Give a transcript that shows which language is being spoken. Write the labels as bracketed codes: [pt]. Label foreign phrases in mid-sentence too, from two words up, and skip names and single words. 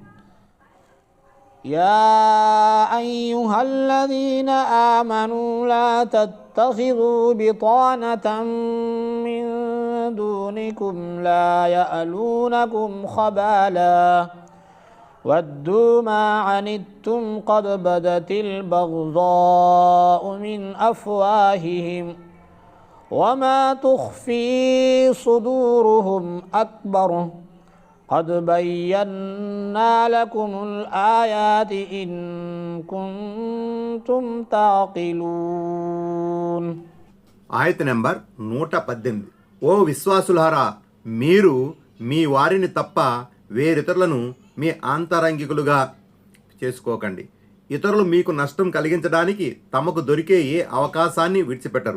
[ar] يا أيها الذين آمنوا لا تتخذوا بطانة من دونكم لا يألونكم خبالا ودوا ما عنتم قد بدت البغضاء من أفواههم وما تخفي صدورهم أكبر قد بينا لكم الآيات إن كنتم تعقلون. [te] ఆయత నెంబర్ 118. ఓ విశ్వాసులారా, మీరు మీ వారిని తప్ప వేరితరులను మీ ఆంతరంగికులుగా చేసుకోకండి. ఇతరులు మీకు నష్టం కలిగించడానికి తమకు దొరికే ఏ అవకాశాన్ని విడిచిపెట్టరు.